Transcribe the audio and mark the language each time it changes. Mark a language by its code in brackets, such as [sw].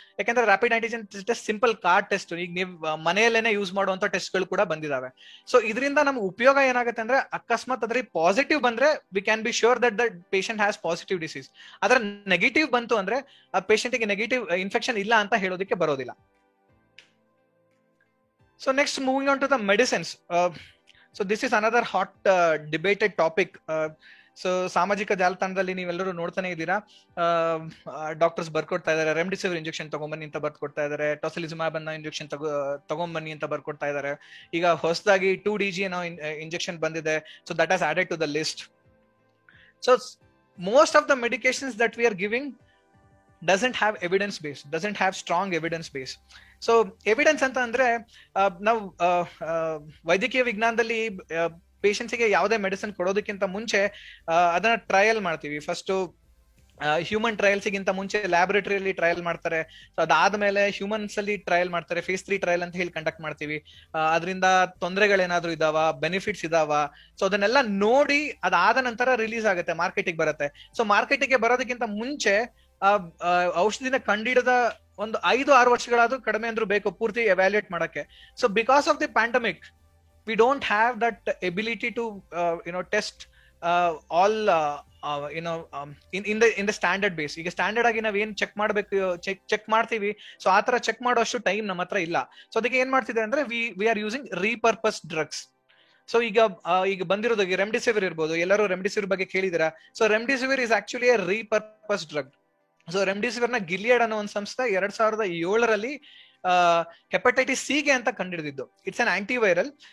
[kn] ಯಾಕಂದ್ರೆ rapid antigen test simple card test, ಈಗ ನೀವು ಮನೆಯಲ್ಲೇನೆ ಯೂಸ್ ಮಾಡುವಂತ ಟೆಸ್ಟ್ ಗಳು ಕೂಡ ಬಂದಿದಾವೆ. ಸೊ ಇದರಿಂದ ನಮ್ಗೆ ಉಪಯೋಗ ಏನಾಗುತ್ತೆ ಅಂದ್ರೆ ಅಕಸ್ಮಾತ್ ಅದ್ರಲ್ಲಿ ಪಾಸಿಟಿವ್ ಬಂದ್ರೆ [en] We can be sure that the patient has positive disease. [kn] ಆದ್ರೆ ನೆಗೆಟಿವ್ ಬಂತು ಅಂದ್ರೆ ಆ ಪೇಷಂಟ್ ಗೆ ನೆಗೆಟಿವ್ ಇನ್ಫೆಕ್ಷನ್ ಇಲ್ಲ ಅಂತ ಹೇಳೋದಕ್ಕೆ ಬರೋದಿಲ್ಲ. [en] So next, moving on to the medicines. So this is another hot debated topic. [kn] So ಸಾಮಾಜಿಕ ಜಾಲತಾಣದಲ್ಲಿ ನೀವೆಲ್ಲರೂ ನೋಡ್ತಾನೆ ಇದ್ದೀರಾ, ಡಾಕ್ಟರ್ಸ್ ಬರ್ಕೊಡ್ತಾ ಇದಾರೆ ರೆಮ್ಡಿಸಿವಿರ್ ಇಂಜೆಕ್ಷನ್ ತಗೊಂಬನ್ನಿ ಅಂತ ಬರ್ಕೊಡ್ತಾ ಇದಾರೆ, ಟೊಸಿಲಿಜುಮಾಬ್ ಅನ್ನೋ ಇಂಜೆಕ್ಷನ್ ತಗೊಂಬನ್ನಿ ಅಂತ ಬರ್ಕೊಡ್ತಾ ಇದಾರೆ. ಈಗ ಹೊಸದಾಗಿ 2DG ಅನ್ನೋ ಇಂಜೆಕ್ಷನ್ ಬಂದಿದೆ. [en] So that has added to the list. So most of the medications that we are giving doesn't have evidence base, doesn't have strong evidence base. [kn] So evidence ಅಂತ ಅಂದ್ರೆ ನಾವು ವೈದ್ಯಕೀಯ ವಿಜ್ಞಾನದಲ್ಲಿ ಪೇಷಂಟ್ಸ್ಗೆ ಯಾವುದೇ ಮೆಡಿಸಿನ್ ಕೊಡೋದಕ್ಕಿಂತ ಮುಂಚೆ ಅದನ್ನ ಟ್ರಯಲ್ ಮಾಡ್ತೀವಿ. ಫಸ್ಟ್ ಹ್ಯೂಮನ್ ಟ್ರಯಲ್ಸ್ ಗಿಂತ ಮುಂಚೆ ಲ್ಯಾಬೊರೇಟರಿಯಲ್ಲಿ ಟ್ರಯಲ್ ಮಾಡ್ತಾರೆ. ಸೊ ಅದಾದ್ಮೇಲೆ ಹ್ಯೂಮನ್ಸ್ ಅಲ್ಲಿ ಟ್ರಯಲ್ ಮಾಡ್ತಾರೆ, phase 3 ಟ್ರಯಲ್ ಅಂತ ಹೇಳಿ ಕಂಡಕ್ಟ್ ಮಾಡ್ತೀವಿ. ಅದರಿಂದ ತೊಂದರೆಗಳೇನಾದ್ರೂ ಇದಾವ, ಬೆನಿಫಿಟ್ಸ್ ಇದಾವ, ಸೊ ಅದನ್ನೆಲ್ಲ ನೋಡಿ ಅದಾದ ನಂತರ ರಿಲೀಸ್ ಆಗುತ್ತೆ, ಮಾರ್ಕೆಟಿಗೆ ಬರುತ್ತೆ. ಸೊ ಮಾರ್ಕೆಟಿಗೆ ಬರೋದಕ್ಕಿಂತ ಮುಂಚೆ ಔಷಧಿನ ಕಂಡಿಡದ ಒಂದು 5-6 ವರ್ಷಗಳಾದ್ರೂ ಕಡಿಮೆ ಅಂದ್ರೂ ಬೇಕು ಪೂರ್ತಿ ಎವ್ಯಾಲ್ಯೂಯೇಟ್ ಮಾಡಕ್ಕೆ. [en] So because of the pandemic we don't have that ability to test all in the standard base. [kn] ಈಗ ಸ್ಟ್ಯಾಂಡರ್ಡ್ ಆಗಿ ನಾವ್ ಏನ್ ಚೆಕ್ ಮಾಡ್ಬೇಕು, ಚೆಕ್ ಮಾಡ್ತೀವಿ, ಸೊ ಆತರ ಚೆಕ್ ಮಾಡೋಷ್ಟು ಟೈಮ್ ನಮ್ಮ ಹತ್ರ ಇಲ್ಲ. ಸೊ ಅದಕ್ಕೆ ಏನ್ ಮಾಡ್ತಿದೆ ಅಂದ್ರೆ [en] We are using repurpose drugs. [kn] So ಈಗ ಬಂದಿರೋದು ರೆಮ್ಡಿಸಿವಿರ್ ಇರ್ಬೋದು, ಎಲ್ಲರೂ ರೆಮ್ಡಿಸಿವಿರ್ ಬಗ್ಗೆ ಕೇಳಿದಿರಾ. [en] So remdesivir is actually a repurpose drug. [kn] So remdesivir ನ ಗಿಲಿಯಡ್ ಅನ್ನೋ ಒಂದು ಸಂಸ್ಥೆ 2007 ಹೆಪಟೈಟಿಸ್ ಸಿ ಗೆ ಅಂತ ಕಂಡಿಡಿದಿದ್ದು. [en] It's an antiviral.